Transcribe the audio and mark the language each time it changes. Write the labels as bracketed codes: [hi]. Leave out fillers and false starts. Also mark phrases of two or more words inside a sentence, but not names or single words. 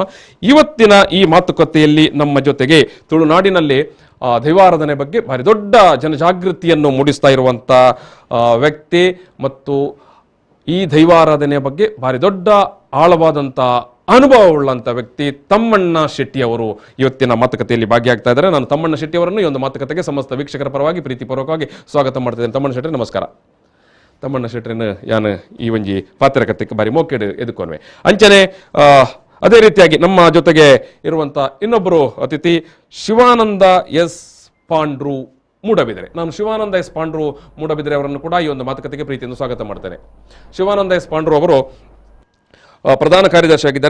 [kn] ಇವತ್ತಿನ ಈ ಮಾತುಕತೆಯಲ್ಲಿ ನಮ್ಮ ಜೊತೆಗೆ ತುಳುನಾಡಿನಲ್ಲಿ ದೈವಾರಾಧನೆ ಬಗ್ಗೆ ಭಾರಿ ದೊಡ್ಡ ಜನಜಾಗೃತಿಯನ್ನು ಮೂಡಿಸ್ತಾ ಇರುವಂಥ ವ್ಯಕ್ತಿ ಮತ್ತು ಈ ದೈವಾರಾಧನೆಯ ಬಗ್ಗೆ ಭಾರಿ ದೊಡ್ಡ ಆಳವಾದಂಥ ಅನುಭವವುಳ್ಳಂಥ ವ್ಯಕ್ತಿ ತಮ್ಮಣ್ಣ ಶೆಟ್ಟಿ ಅವರು ಇವತ್ತಿನ ಮಾತುಕತೆಯಲ್ಲಿ ಭಾಗಿಯಾಗ್ತಾ ಇದ್ದಾರೆ. ನಾನು ತಮ್ಮಣ್ಣ ಶೆಟ್ಟಿ ಅವರನ್ನು ಈ ಒಂದು ಮಾತುಕತೆಗೆ ಸಮಸ್ತ ವೀಕ್ಷಕರ ಪರವಾಗಿ ಪ್ರೀತಿಪೂರ್ವಕವಾಗಿ ಸ್ವಾಗತ ಮಾಡ್ತಿದ್ದೇನೆ. ತಮ್ಮಣ್ಣ ಶೆಟ್ಟಿ ನಮಸ್ಕಾರ. [tcy] ತಮ್ಮಣ್ಣ ಶೆಟ್ಟಿನ ಯಾನು ಈ ಒಂಜಿ ಪಾತ್ರಕತೆಗೆ ಬಾರಿ ಮೋಕೆಡು ಎದುಕೊನ್ವೆ ಅಂಚನೆ. [kn] ಅದೇ ರೀತಿಯಾಗಿ ನಮ್ಮ ಜೊತೆಗೆ ಇರುವಂಥ ಇನ್ನೊಬ್ಬರು ಅತಿಥಿ ಶಿವಾನಂದ ಎಸ್ ಪಾಂಡ್ರು ಮೂಡಬಿದರೆ. ನಾನು ಶಿವಾನಂದ ಎಸ್ ಪಾಂಡ್ರು ಮೂಡಬಿದರೆ ಅವರನ್ನು ಕೂಡ ಈ ಒಂದು ಮಾತುಕತೆಗೆ ಪ್ರೀತಿಯಿಂದ ಸ್ವಾಗತ ಮಾಡ್ತೇನೆ. ಶಿವಾನಂದ ಎಸ್ ಪಾಂಡ್ರು ಅವರು ಪ್ರಧಾನ ಕಾರ್ಯದರ್ಶಿಯಾಗಿದ್ದಾರೆ.